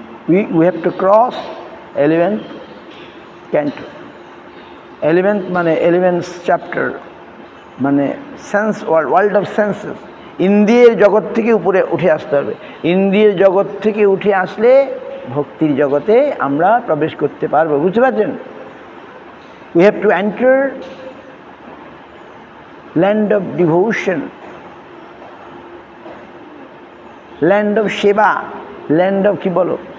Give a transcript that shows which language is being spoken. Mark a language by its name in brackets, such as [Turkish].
[English] We have to cross 11th canto. 11th [Bangla] মানে [English] 11th chapter মানে sense world of senses. [Bangla] ইন্দ্রিয়ের জগৎ থেকে উপরে উঠে আসতে হবে। ইন্দ্রিয়ের জগৎ থেকে উঠে আসলে ভক্তির জগতে আমরা প্রবেশ করতে পারবো। বুঝতে পারছেন? [English] We have to enter land of devotion, land of seva, land of কি বলো?